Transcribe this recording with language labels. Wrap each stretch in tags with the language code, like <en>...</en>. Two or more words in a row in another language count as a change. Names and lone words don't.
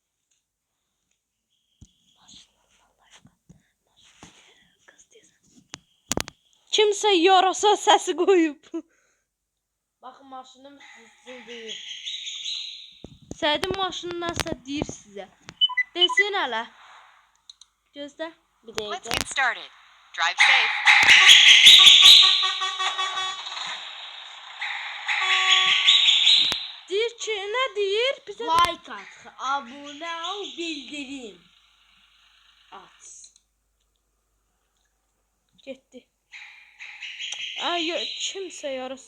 <az>Kimsə yarasa səsi qoyub. Baxın, maşınım sızıldayır. Səidin maşını nəsə deyir sizə. Desin hələ. Gözlə. Bir</az> <en>Let's</en> <az>dəqiqə.</az> <en>get started. Drive safe.</en> <az>Deyir ki, nə deyir? Bizə Like at, abunə ol, bildirim aç. getdi. Ay, kimsə yaras.</az>